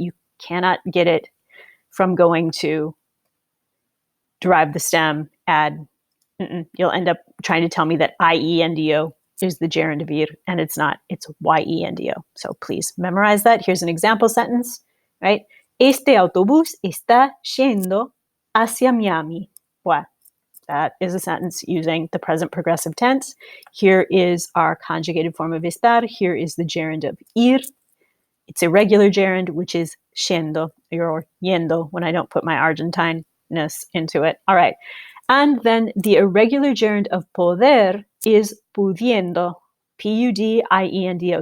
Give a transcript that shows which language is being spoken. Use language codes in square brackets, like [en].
[en] You cannot get it from going to derive the stem, add. You'll end up trying to tell me that IENDO is the gerund of ir, and it's not. It's YENDO. So please memorize that. Here's an example sentence, right? [es] Este autobús está yendo hacia Miami. [en] What? That is a sentence using the present progressive tense. Here is our conjugated form of estar. Here is the gerund of ir. It's a regular gerund, which is yendo or yendo when I don't put my Argentine-ness into it. All right. And then the irregular gerund of poder is pudiendo, P-U-D-I-E-N-D-O.